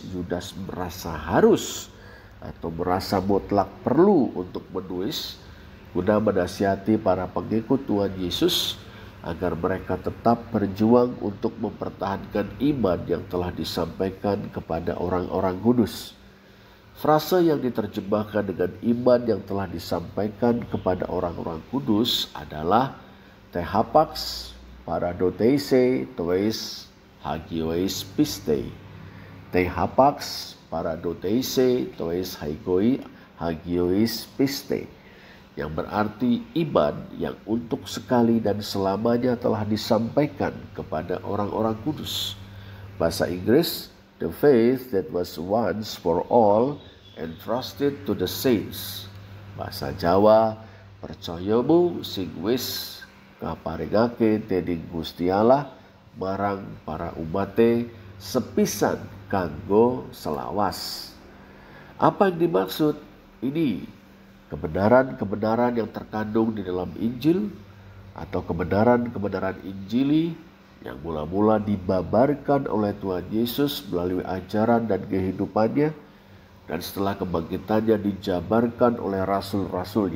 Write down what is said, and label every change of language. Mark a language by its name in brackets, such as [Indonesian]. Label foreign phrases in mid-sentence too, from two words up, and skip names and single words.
[Indonesian] Yudas merasa harus atau merasa mutlak perlu untuk menulis guna menasihati para pengikut Tuhan Yesus agar mereka tetap berjuang untuk mempertahankan iman yang telah disampaikan kepada orang-orang kudus. Frase yang diterjemahkan dengan iman yang telah disampaikan kepada orang-orang kudus adalah [Greek] τῇ ἅπαξ παραδοθείσῃ τοῖς ἁγίοις πίστει. τῇ ἅπαξ παραδοθείσῃ τοῖς ἁγίοις πίστει, [Indonesian] yang berarti iman yang untuk sekali dan selamanya telah disampaikan kepada orang-orang kudus. Bahasa Inggris, [English] the faith that was once for all entrusted to the saints. [Indonesian] Bahasa Jawa, [Javanese] percayamu sing wis kaparingake dening Gusti Allah marang para umate sepisan kanggo selawas. [Indonesian] Apa yang dimaksud? Ini kebenaran-kebenaran yang terkandung di dalam Injil atau kebenaran-kebenaran Injili yang mula-mula dibabarkan oleh Tuhan Yesus melalui ajaran dan kehidupannya, dan setelah kebangkitannya dijabarkan oleh rasul-rasulnya.